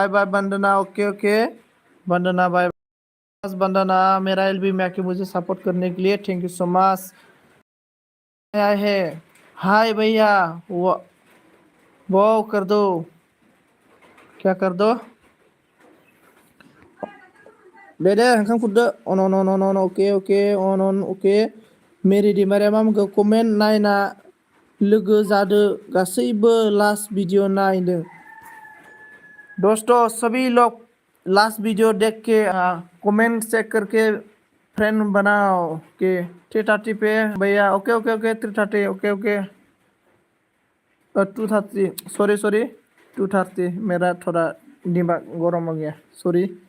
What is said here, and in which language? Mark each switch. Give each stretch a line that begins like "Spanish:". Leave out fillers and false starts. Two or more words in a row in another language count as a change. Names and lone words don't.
English: bye bye
Hindi: वंदना,
English: OK OK
Hindi: वंदना, बाय वंदना, मेरा एलबी में आके मुझे सपोर्ट करने के लिए
English: thank you so much.
Hindi: आया है, हाय भैया, वो कर दो, क्या कर दो?
Bodo: दे ओंखाम खुरदो। अन अन अन अन ओके ओके अन अन ओके। मेरि दैमारिया मा बुंखो, कमेन्ट नायना लोगो जादो, गासैबो
English: last video
Bodo: नायदों।
Hindi: दोस्तों सभी लोग
English: last video
Hindi: देख के कमेंट चेक करके फ्रेंड बनाओ के 3:30 पे भैया।
English: OK OK OK
Hindi: 3:30
English: OK OK
Hindi: 2:30
English: sorry sorry
Hindi: 2:30, मेरा थोड़ा दिमाग गरम हो गया, सॉरी।